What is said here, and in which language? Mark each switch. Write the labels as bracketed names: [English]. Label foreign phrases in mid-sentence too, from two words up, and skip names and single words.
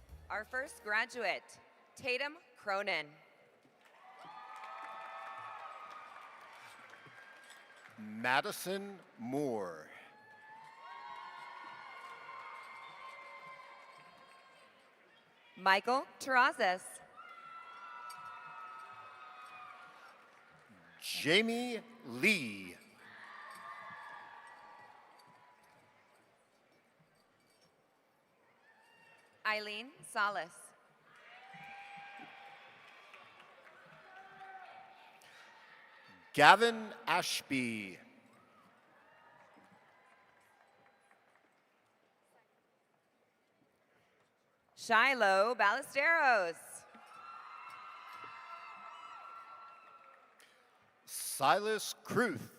[English] Our first graduate, Tatum Cronin. Madison Moore. Michael Terrazas. Jamie Lee. Eileen Salas. Gavin Ashby. Shiloh Ballesteros. Silas Kruth.